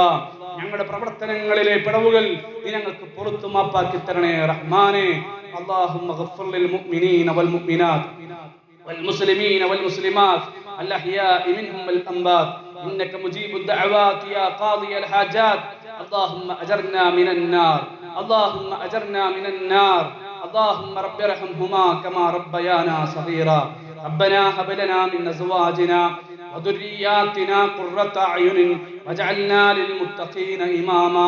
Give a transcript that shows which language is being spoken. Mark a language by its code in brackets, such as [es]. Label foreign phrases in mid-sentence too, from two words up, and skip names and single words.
[ml] ഞങ്ങളുടെ പ്രവർത്തനങ്ങളിലെ പിഴവുകൾ നീ ഞങ്ങൾക്ക് പുറത്തു മാപ്പാക്കി തരണേ റഹ്മാനെ. [ar] اللهم اغفر للمؤمنين والمؤمنات والمسلمين والمسلمات الأحياء منهم والأموات إنك مجيب الدعوات يا قاضي الحاجات. اللهم أجرنا من النار، اللهم أجرنا من النار. اللهم رب ارحمهما كما ربيانا صغيرا. ربنا هب لنا من أزواجنا وذرياتنا قرة أعين واجعلنا للمتقين إماما.